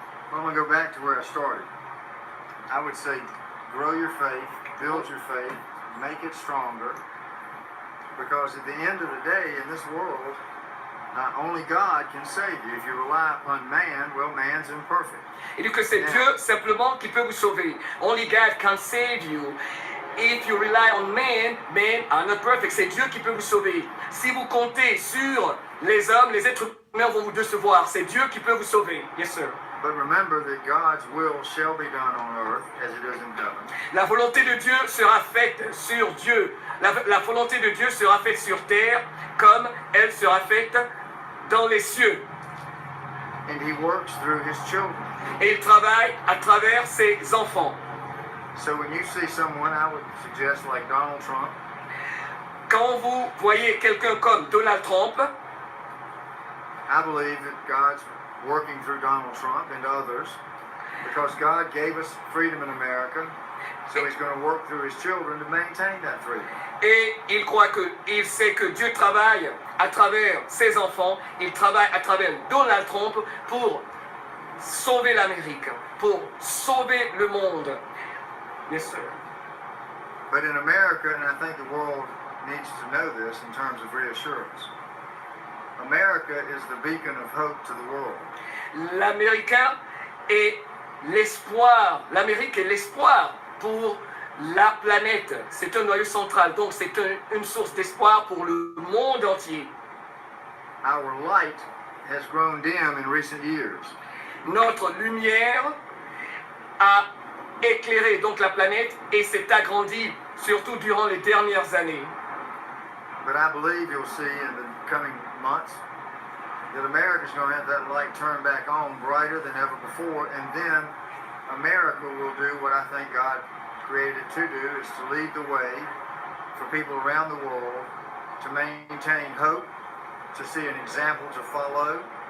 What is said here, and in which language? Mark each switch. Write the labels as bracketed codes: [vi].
[en] Well, I'm going to go back to where I started. I would say grow your faith, build your faith, make it stronger. Because at the end of the day, in this world, only God can save you. If you rely upon man, well, man's imperfect. [fr] Il dit que c'est Dieu simplement qui peut vous sauver. [en] Only God can save you. If you rely on man, men are not perfect. [fr] C'est Dieu qui peut vous sauver. Si vous comptez sur les hommes, les êtres humains vont vous décevoir. C'est Dieu qui peut vous sauver. [en] Yes, sir. But remember that God's will shall be done on earth as it is in heaven. [fr] La volonté de Dieu sera faite sur Dieu. La volonté de Dieu sera faite sur terre comme elle sera faite dans les cieux. [en] And he works through his children. [fr] Et il travaille à travers ses enfants. [en] So when you see someone, I would suggest like Donald Trump, [fr] Quand vous voyez quelqu'un comme Donald Trump, [en] I believe that God's working through Donald Trump and others because God gave us freedom in America, so he's going to work through his children to maintain that freedom. [fr] et il sait que Dieu travaille à travers ses enfants, il travaille à travers Donald Trump pour sauver l'Amérique, pour sauver le monde. [en] Yes, sir. But in America, and I think the world needs to know this in terms of reassurance, America is the beacon of hope to the world. [fr] L'Américain est l'espoir, l'Amérique est l'espoir pour la planète. C'est un noyau central, donc c'est une source d'espoir pour le monde entier. [en] Our light has grown dim in recent years. [fr] Notre lumière a éclairé donc la planète et s'est agrandie, surtout durant les dernières années. [en] But I believe you'll see in the coming months that America's going to have that light turned back on brighter than ever before, and then America will do what I think God created it to do, is to lead the way for people around the world to maintain hope, to see an example to follow.